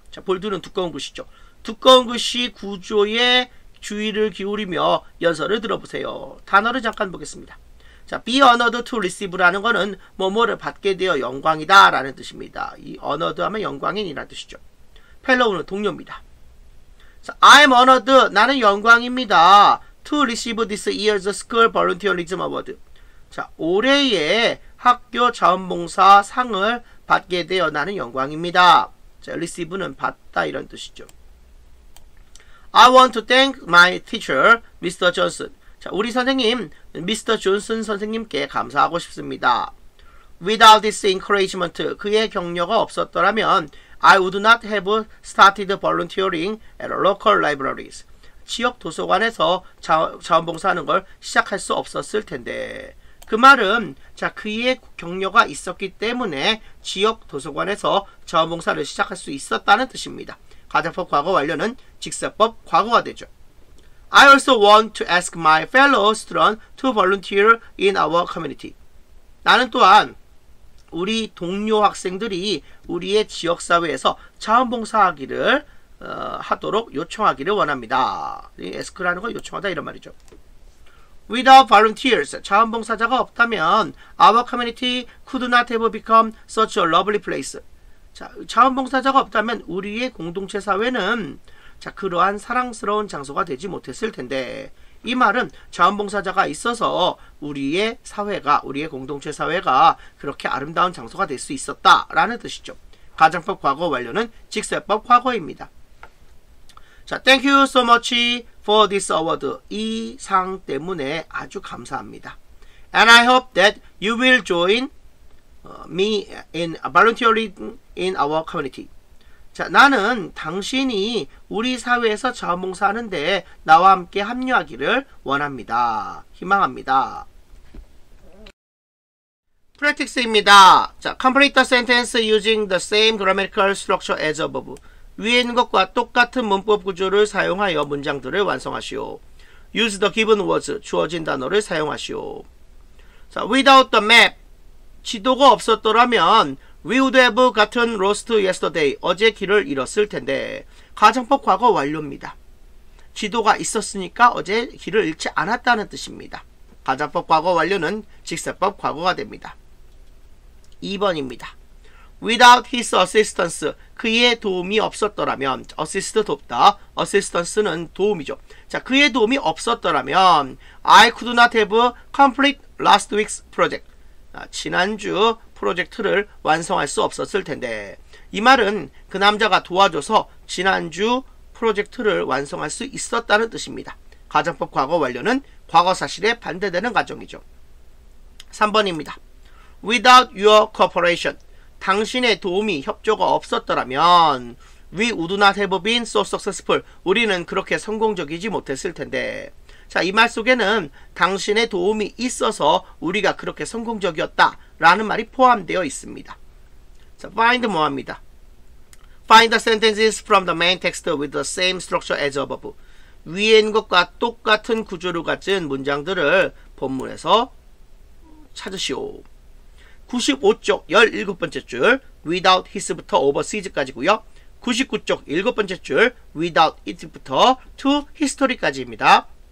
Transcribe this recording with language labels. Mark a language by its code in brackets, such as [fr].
[ko] 자, 볼드는 두꺼운 글씨죠. 두꺼운 글씨 구조에 주의를 기울이며 연설을 들어보세요. 단어를 잠깐 보겠습니다. 자, [en] be honored to receive [ko] 라는 거는 뭐뭐를 받게 되어 영광이다 라는 뜻입니다. 이 honored 하면 영광인이라는 뜻이죠. fellow는 동료입니다. 자, [en] I'm honored, [ko] 나는 영광입니다. [en] to receive this year's school volunteerism award. [ko] 자, 올해의 학교 자원봉사 상을 받게 되어 나는 영광입니다. 자, receive는 받다 이런 뜻이죠. [en] I want to thank my teacher, Mr. [ko] Johnson. 자, 우리 선생님, Mr. Johnson 선생님께 감사하고 싶습니다. [en] Without this encouragement, [ko] 그의 격려가 없었더라면 [en] I would not have started volunteering at local libraries. [ko] 지역 도서관에서 자원봉사하는 걸 시작할 수 없었을 텐데. 그 말은 자, 그의 격려가 있었기 때문에 지역 도서관에서 자원봉사를 시작할 수 있었다는 뜻입니다. 가정법 과거 완료는 직설법 과거가 되죠. [en] I also want to ask my fellow students to volunteer in our community. [ko] 나는 또한 우리 동료 학생들이 우리의 지역사회에서 자원봉사하기를 하도록 요청하기를 원합니다. ask라는 거 요청하다 이런 말이죠. [en] Without volunteers, [ko] 자원봉사자가 없다면 [en] our community could not have become such a lovely place. [ko] 자, 자원봉사자가 없다면 우리의 공동체 사회는 자, 그러한 사랑스러운 장소가 되지 못했을 텐데, 이 말은 자원봉사자가 있어서 우리의 사회가, 우리의 공동체 사회가 그렇게 아름다운 장소가 될 수 있었다라는 뜻이죠. 가정법 과거 완료는 직설법 과거입니다. [en] 자, thank you so much for this award. [ko] 이 상 때문에 아주 감사합니다. [en] And I hope that you will join me in volunteering in our community. [ko] 자, 나는 당신이 우리 사회에서 자원봉사하는데 나와 함께 합류하기를 원합니다. 희망합니다. practice입니다. [en] 자, complete the sentence using the same grammatical structure as above. [ko] 위에 있는 것과 똑같은 문법 구조를 사용하여 문장들을 완성하시오. [en] Use the given words, [ko] 주어진 단어를 사용하시오. [en] 자, without the map, [ko] 지도가 없었더라면 [en] we would have gotten lost yesterday, [ko] 어제 길을 잃었을 텐데. 가정법 과거 완료입니다. 지도가 있었으니까 어제 길을 잃지 않았다는 뜻입니다. 가정법 과거 완료는 직설법 과거가 됩니다. 2번입니다. [en] Without his assistance, [ko] 그의 도움이 없었더라면, assist 돕다, assistance는 도움이죠. [en] 자, [ko] 그의 도움이 없었더라면 [en] I could not have complete last week's project. [ko] 지난주 프로젝트를 완성할 수 없었을 텐데. 이 말은 그 남자가 도와줘서 지난주 프로젝트를 완성할 수 있었다는 뜻입니다. 가정법 과거 완료는 과거 사실에 반대되는 가정이죠. 3번입니다. [en] Without your cooperation, [ko] 당신의 도움이 협조가 없었더라면 [en] we would not have been so successful, [ko] 우리는 그렇게 성공적이지 못했을 텐데. 자, 이 말 속에는 당신의 도움이 있어서 우리가 그렇게 성공적이었다 라는 말이 포함되어 있습니다. 자, find 뭐합니다. [en] Find the sentences from the main text with the same structure as above. [ko] 위에 있는 것과 똑같은 구조를 가진 문장들을 본문에서 찾으시오. 95쪽 17번째 줄 without his부터 overseas까지고요. 99쪽 7번째 줄 without it부터 to history까지입니다.